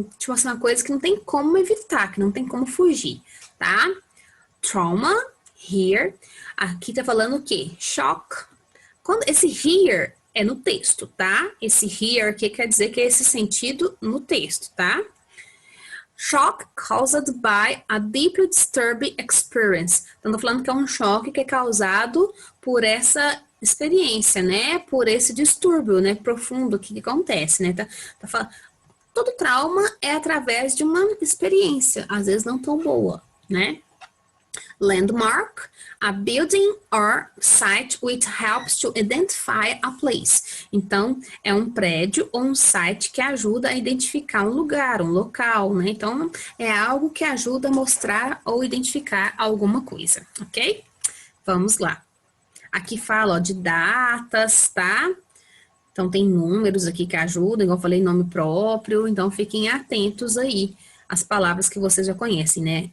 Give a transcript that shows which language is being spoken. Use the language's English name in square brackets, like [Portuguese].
[Portuguese] Tipo assim, uma coisa que não tem como evitar, que não tem como fugir, tá? Trauma, here. Aqui tá falando o quê? Shock. Quando esse here é no texto, tá? Esse here aqui quer dizer que é esse sentido no texto, tá? [English] Shock caused by a deeply disturbing experience. [Portuguese] Então, tô falando que é um choque que é causado por essa experiência, né? Por esse distúrbio, né? Profundo que acontece, né? Tá falando, todo trauma é através de uma experiência, às vezes não tão boa, né? [English] Landmark, a building or site which helps to identify a place. [Portuguese] Então, é um prédio ou um site que ajuda a identificar um lugar, um local, né? Então, é algo que ajuda a mostrar ou identificar alguma coisa, ok? Vamos lá. Aqui fala, ó, de datas, tá? Então, tem números aqui que ajudam, igual eu falei, nome próprio, então fiquem atentos aí às palavras que vocês já conhecem, né?